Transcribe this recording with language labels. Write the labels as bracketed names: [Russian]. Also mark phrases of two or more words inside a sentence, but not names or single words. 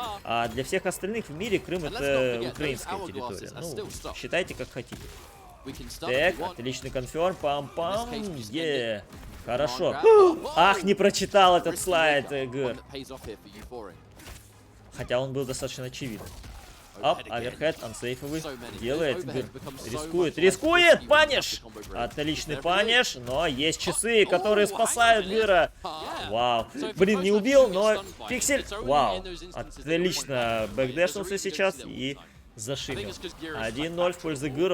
[Russian] А для всех остальных в мире Крым это украинская территория. Ну, считайте как хотите. Так, отличный конферм, пам-пам, хорошо. Ах, не прочитал этот слайд, Гэр. Хотя он был достаточно очевиден. Ап, оверхед, ансейфовый. Делает, рискует, паниш! Отличный паниш, но есть часы, которые спасают Гыра. Вау. Блин, не убил, но пиксель. Вау. Отлично бэкдэшнулся сейчас и зашибил. 1-0 в пользу Гыра.